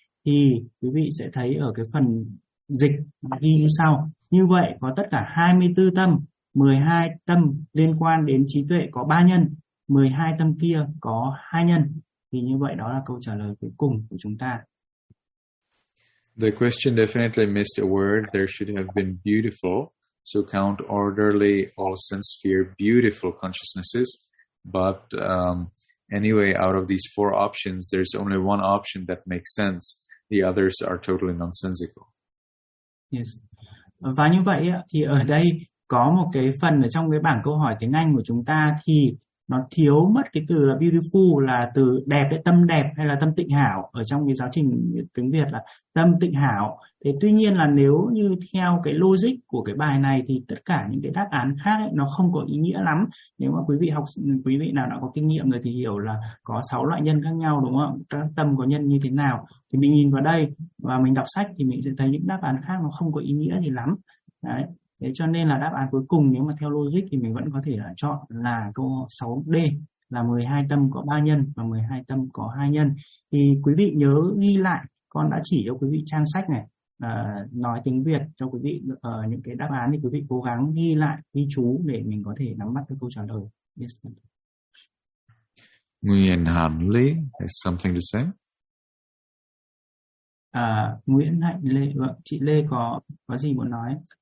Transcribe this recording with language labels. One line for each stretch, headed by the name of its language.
Vietnamese: Thì quý vị sẽ thấy ở cái phần dịch ghi như sau. Như vậy có tất cả 24 tâm, 12 tâm liên quan đến trí tuệ có 3 nhân, 12 tâm kia có 2 nhân. Thì như vậy đó là câu trả lời cuối cùng của chúng ta.
English: The question definitely missed a word. There should have been beautiful. So count orderly all sense sphere beautiful consciousnesses. But anyway, out of these four options, there's only one option that makes sense. The others are totally nonsensical. Yes.
Vietnamese: Và như vậy thì ở đây có một cái phần ở trong cái bảng câu hỏi tiếng Anh của chúng ta thì nó thiếu mất cái từ là beautiful, là từ đẹp, cái tâm đẹp hay là tâm tịnh hảo, ở trong cái giáo trình tiếng Việt là tâm tịnh hảo. Thế tuy nhiên là nếu như theo cái logic của cái bài này thì tất cả những cái đáp án khác ấy, nó không có ý nghĩa lắm. Nếu mà quý vị nào đã có kinh nghiệm rồi thì hiểu là có 6 loại nhân khác nhau, đúng không? Các tâm có nhân như thế nào? Thì mình nhìn vào đây và mình đọc sách thì mình sẽ thấy những đáp án khác nó không có ý nghĩa gì lắm. Đấy. Thế cho nên là đáp án cuối cùng nếu mà theo logic thì mình vẫn có thể là chọn là câu 6D, là 12 tâm có 3 nhân và 12 tâm có 2 nhân. Thì quý vị nhớ ghi lại, con đã chỉ cho quý vị trang sách này, nói tiếng Việt cho quý vị những cái đáp án, thì quý vị cố gắng ghi lại, ghi chú để mình có thể nắm bắt cái câu trả lời.
English: Yes. Nguyễn Hạnh Lê has something to say.
Vietnamese: Nguyễn Hạnh Lê, chị Lê có gì muốn nói?